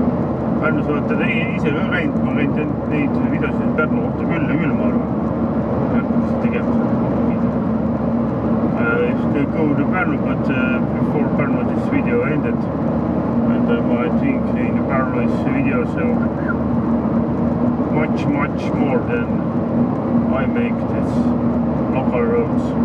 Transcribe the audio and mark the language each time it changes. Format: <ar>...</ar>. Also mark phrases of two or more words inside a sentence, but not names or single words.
<et>Pärnus olete ise ka käinud, ma käinud neid videosid Pärnu kohta küll ja küll, ma arvan. Mis tegemised.</et> <en>If they go to Pärnu, but before Pärnu this video ended, and I think in Pärnu is video so much more than I make this local roads.</en>